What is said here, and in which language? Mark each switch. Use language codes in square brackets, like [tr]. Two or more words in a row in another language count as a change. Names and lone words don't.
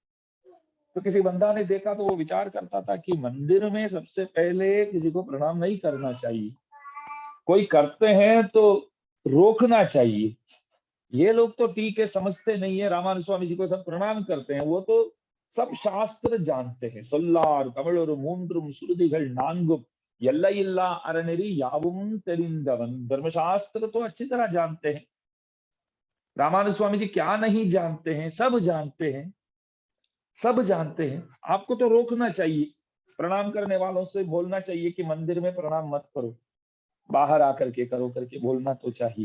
[hi] तो किसी बंदा ने देखा तो वो विचार करता था कि मंदिर में सबसे पहले किसी को प्रणाम नहीं करना चाहिए, कोई करते हैं तो रोकना चाहिए। ये लोग तो ठीक है, समझते नहीं है, रामानुज स्वामी जी को सब प्रणाम करते हैं, वो तो सब शास्त्र जानते हैं। [ta] சொல்லார் தமிழொரு மூன்றும் சுருதிகள் நான்கும் எல்லையில்லா அறநெறி யாவும் தெரிந்தவன், [hi] धर्मशास्त्र तो अच्छी तरह जानते हैं। रामानुज स्वामी जी क्या नहीं जानते हैं, सब जानते हैं, सब जानते हैं। आपको तो रोकना चाहिए, प्रणाम करने वालों से बोलना चाहिए कि मंदिर में प्रणाम मत करो, बाहर आकर के करो करके बोलना तो चाहिए।